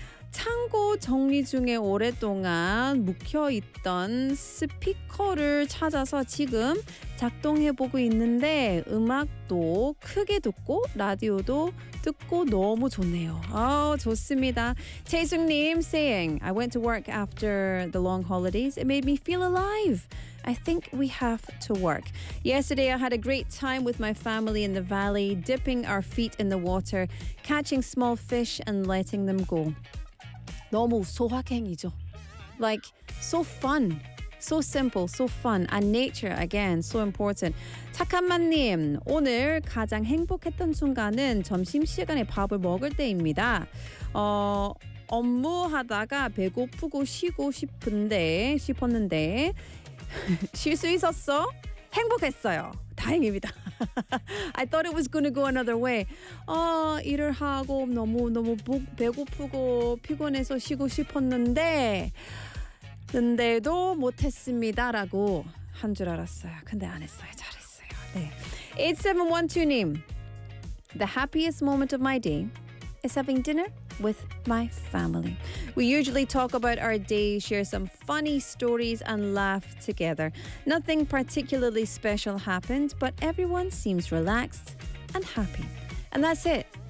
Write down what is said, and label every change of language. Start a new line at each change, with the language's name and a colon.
Korean: 창고 정리 중에 오랫동안 묵혀있던 스피커를 찾아서 지금 작동해보고 있는데 음악도 크게 듣고 라디오도 듣고 너무 좋네요. 아, 좋습니다.
English: 태숙님 saying, I went to work after the long holidays. It made me feel alive. I think we have to work. Yesterday, I had a great time with my family in the valley, dipping our feet in the water, catching small fish and letting them go.
Korean: 너무 소확행이죠.
English: Like, so fun. So simple, so fun. And nature, again, so important.
Korean: 착한맘님, 오늘 가장 행복했던 순간은 점심시간에 밥을 먹을 때입니다. 업무하다가 배고프고 쉬고 싶었는데 쉴 수 있었어? 행복했어요. 다행입니다.
English: I thought it was going to go another way.
Korean: 일을 하고 너무 배고프고 피곤해서 쉬고 싶었는데 근데도 못했습니다라고 한 줄 알았어요. 근데 안 했어요. 잘했어요. 네. 8712님.
English: The happiest moment of my day is having dinner with my family. We usually talk about our day, share some funny stories, and laugh together. Nothing particularly special happened, but everyone seems relaxed and happy. And that's it.